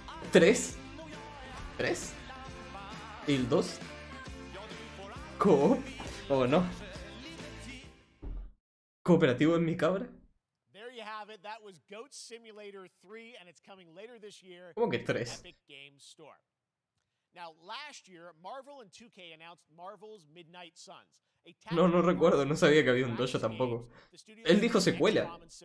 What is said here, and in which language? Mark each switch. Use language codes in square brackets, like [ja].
[en] 3. [es] ¿Y el 2? ¿Coop? ¿O no? ¿Cooperativo en mi cabra? [en] There you have it. That was Goat Simulator 3 and it's coming later this year. [es] ¿Cómo que 3? [en] Epic Games Store. Now, last year, Marvel and 2K announced Marvel's Midnight Suns. [es] No recuerdo, no sabía que había un dojo tampoco. Él dijo secuela.